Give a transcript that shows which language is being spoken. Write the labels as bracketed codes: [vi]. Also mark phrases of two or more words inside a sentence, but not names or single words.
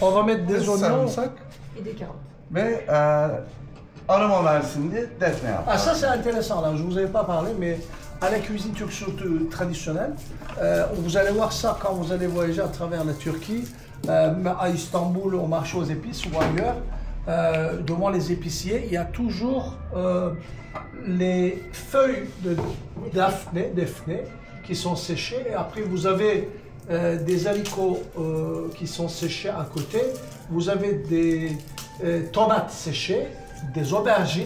[fr] On va mettre des oignons. [tr] Sarımsak [fr] Et des carottes. [tr] ve aroma versin diye defne yaptık. [fr] Ah, ça c'est intéressant, là, je ne vous avais pas parlé, mais à la cuisine turque surtout traditionnelle, vous allez voir ça quand vous allez voyager à travers la Turquie, à Istanbul, au marché aux épices ou ailleurs, devant les épiciers, il y a toujours les feuilles de defne qui sont séchées, et après vous avez des haricots qui sont séchés à côté, vous avez des tomates séchées, des aubergines.